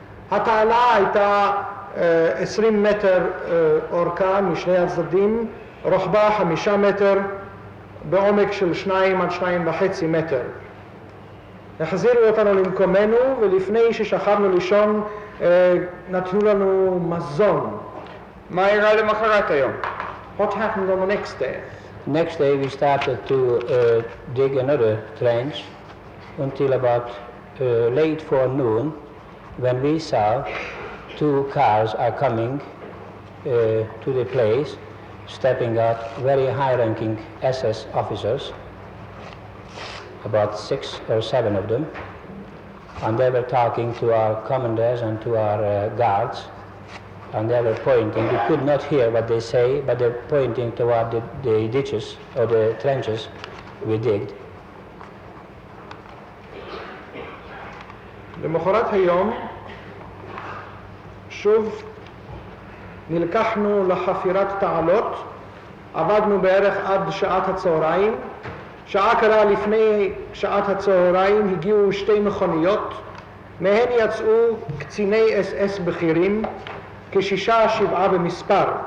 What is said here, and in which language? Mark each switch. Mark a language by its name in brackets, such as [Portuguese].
[Hebrew] התעלה הייתה 20 מטר אורכה משני הצדדים, רוחבה 5 מטר, בעומק של 2 עד 2.5 מטר. החזירו אותנו למקומנו, ולפני ששכבנו לישון נתנו לנו מזון. מה אירע למחרת היום? [English] What happened on the next day? Next day we started to dig another trench until about late forenoon, when we saw 2 cars are coming to the place, stepping out, very high-ranking SS officers, about 6 or 7 of them, and they were talking to our commanders and to our guards, and they were pointing. We could not hear what they say, but they're pointing toward the ditches or the trenches we digged. [Hebrew] למחרת היום שוב נלקחנו לחפירת תעלות, עבדנו בערך עד שעת הצהריים. שעה קרה לפני שעת הצהריים הגיעו 2 מכוניות, מהן יצאו קציני אס-אס בכירים, כ6-7 במספר.